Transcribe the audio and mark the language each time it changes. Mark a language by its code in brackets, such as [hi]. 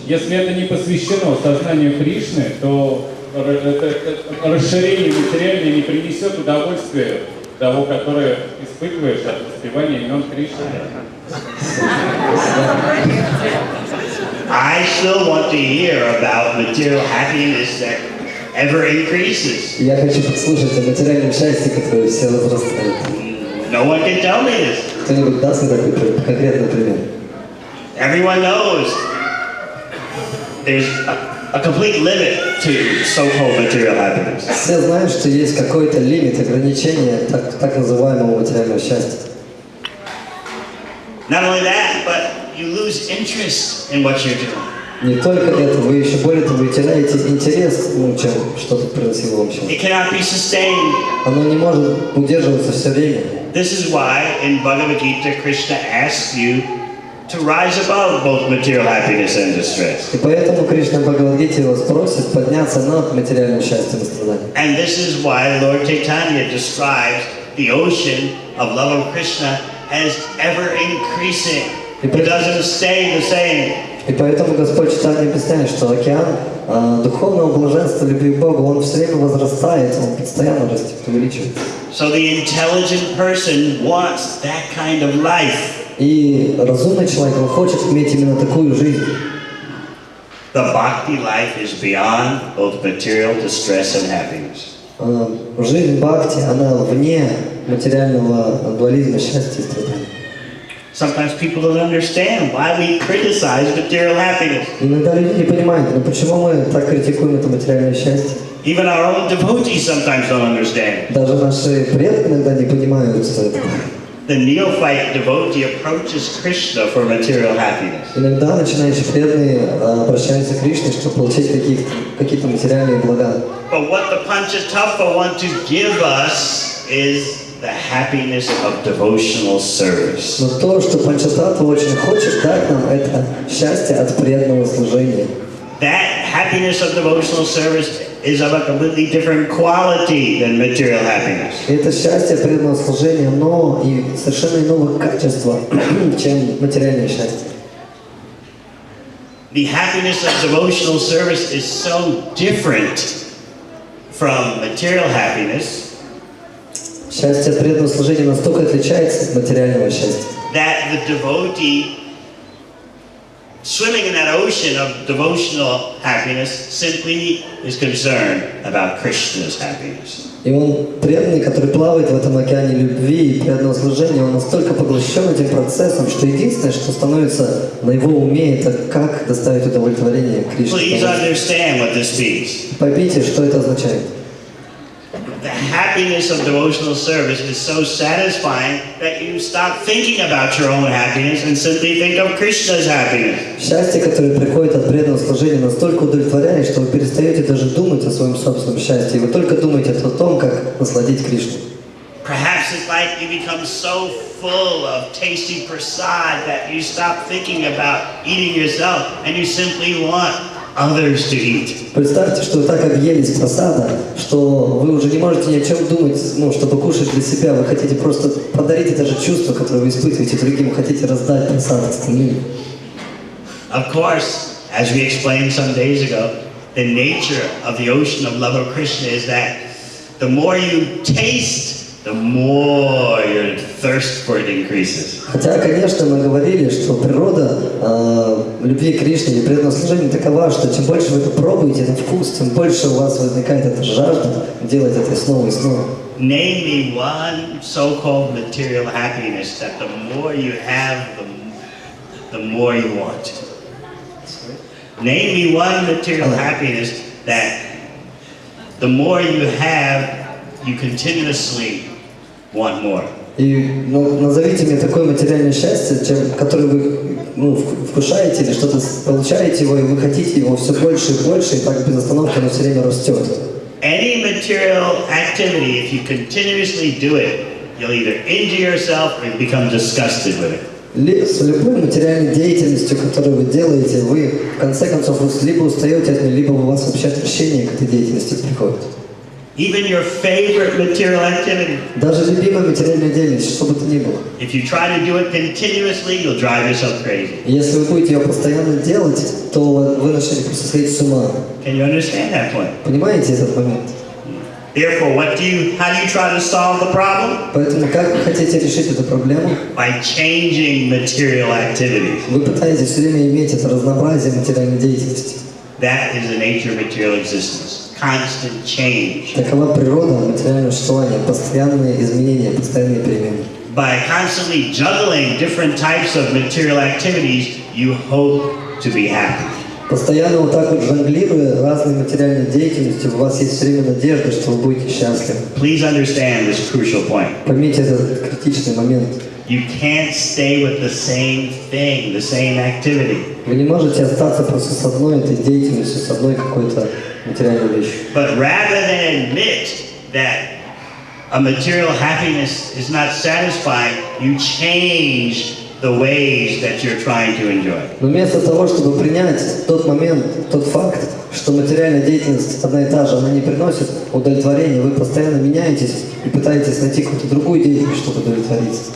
[ru] Если это не посвящено сознанию Кришны, то это расширение материальное не принесет удовольствия того, которое испытываешь от воспевания имен Кришны. [en] I still want to hear about material happiness that ever increases. [ru] Я хочу послушать о материальном счастье, которое все возрастает. [en] No one can tell me this. [ru] Кто-нибудь даст мне такой конкретный пример? [en] Everyone knows there's a complete limit to so-called material happiness. [ru] Все знают, что есть какой-то лимит, ограничение так называемого материального счастья. [en] Not only that, but you lose interest in what you're doing. [ru] Не только это, вы еще более того, вы теряете интерес, чем что-то приносило вам счастье. [en] It cannot be sustained. [ru] Оно не может удерживаться все время. [en] This is why in Bhagavad Gita, Krishna asks you to rise above both material happiness and distress. [ru] И поэтому Кришна в Бхагавад-гите вас просит подняться над материальным счастьем и страданием. [en] And this is why Lord Chaitanya describes the ocean of love of Krishna as ever increasing. It doesn't stay the same. [ru] И поэтому Господь Чайтаньи объясняет, что океан духовного блаженства, любви к Богу, он все время возрастает, он постоянно растет, увеличивается. [en] So the intelligent person wants that kind of life. [ru] И разумный человек, он хочет иметь именно такую жизнь. [en] The bhakti life is beyond both material distress and happiness. [ru] Жизнь бхакти, она вне материального дуализма, счастья и страданий. [en] Sometimes people don't understand why we criticize material happiness. [ru] Иногда люди не понимают, но почему мы так критикуем это материальное счастье. [en] Even our own devotees sometimes don't understand. [ru] Даже наши предки иногда не понимают этого. [en] The neophyte devotee approaches Krishna for material happiness. [ru] Иногда начинающие преданные обращаются к Кришне, чтобы получить какие-то материальные блага. [en] But what the Panchatattva want to give us is the happiness of devotional service. [ru] Но то, что Панчататтва очень хочет дать нам, это счастье от преданного служения. [en] That happiness of devotional service is of a completely different quality than material happiness. [ru] И это счастье преданного служения, но и совершенно иного качества, чем материальное счастье. [en] The happiness of devotional service is so different from material happiness [ru] Счастье преданного служения настолько отличается от материального счастья, [en] that the devotee swimming in that ocean of devotional happiness simply is concerned about Krishna's happiness. [ru] и он преданный, который плавает в этом океане любви и преданного служения, он настолько поглощен этим процессом, что единственное, что становится на его уме, это как доставить удовлетворение [en] Please [ru] Кришне. [en] understand what this means. [ru] Поймите, что это означает. [en] The happiness of devotional service is so satisfying that you stop thinking about your own happiness and simply think of Krishna's happiness. [ru] Счастье, которое приходит от преданного служения, настолько удовлетворяет, что вы перестаете даже думать о своем собственном счастье, и вы только думаете о том, как насладить Кришну. [en] Perhaps it's like you become so full of tasty prasad that you stop thinking about eating yourself and you simply want others to eat. [ru] Представьте, что вы так объелись просада, что вы уже не можете ни о чем думать, чтобы кушать для себя. Вы хотите просто подарить это же чувство, которое вы испытываете другим, хотите раздать просад остальным. [en] Of course, as we explained some days ago, the nature of the ocean of love of Krishna is that the more you taste, the more your thirst for it increases. [ru] Хотя, конечно, мы говорили, что природа любви к Кришне или преданного служения такова, что чем больше вы это пробуете, этот вкус, тем больше у вас возникает эта жажда делать это снова и снова. [en] Name me one so-called material happiness that the more you have, the more you want. Name me one material happiness that the more you have, you continuously want more. [ru] И назовите мне такое материальное счастье, которое вы вкушаете или что-то получаете его, и вы хотите его все больше и больше, и так без остановки оно все время растет. [en] Any material activity, if you continuously do it, you'll either injure yourself or you become disgusted with it. [ru] С любой материальной деятельностью, которую вы делаете, вы в конце концов либо устаете от нее, либо у вас вообще отвращение к этой деятельности приходит. [en] Even your favorite material activity. [ru] Даже любимая материальная деятельность, что бы то ни было. [en] If you try to do it continuously, you'll drive yourself crazy. [ru] Если вы будете ее постоянно делать, то вы начнете просто сходить с ума. [en] Can you understand that point? [ru] Понимаете этот момент? [en] Therefore, how do you try to solve the problem? [ru] Поэтому как вы хотите решить эту проблему? [en] By changing material activities. [ru] Вы пытаетесь все время иметь это разнообразие материальной деятельности. [en] That is the nature of material existence. Constant change. [ru] Такова природа материального существования, постоянные изменения, постоянные перемены. [en] By constantly juggling different types of material activities, you hope to be happy. [ru] Постоянно вот так вот жонглируя разной материальной деятельностью, у вас есть все время надежда, что вы будете счастливы. [en] Please understand this crucial point. [ru] Поймите этот критичный момент. [en] You can't stay with the same thing, the same activity. [ru] Вы не можете остаться просто с одной этой деятельностью, с одной какой-то материальной вещью. [en] But rather than admit that a material happiness is not satisfying, you change the ways that you're trying to enjoy. [ru] Но вместо того, чтобы принять тот момент, тот факт, что материальная деятельность одна и та же, она не приносит удовлетворения, вы постоянно меняетесь и пытаетесь найти какую-то другую деятельность, чтобы удовлетвориться.